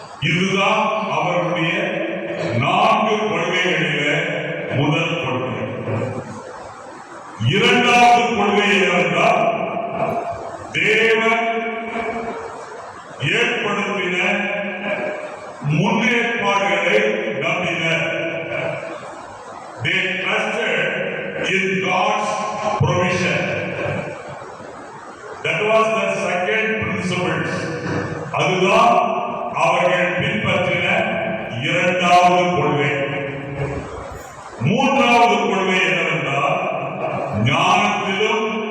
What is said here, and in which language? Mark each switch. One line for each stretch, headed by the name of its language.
Tamil: இதுதான் அவருடைய 4 கொள்கைகளிலே முதல் கொள்கை. இரண்டாவது கொள்கை என்னவென்றால், தேவன் ஏற்படுத்தின முன்னேற்பாடுகளை நம்பினர்.
English: They trusted in God's provision. That was the second principles.
Tamil: அதுதான் அவர்கள் பின்பற்றின இரண்டாவது கொள்கை. மூன்றாவது கொள்கை என்னவென்றால், ஞானத்திலும்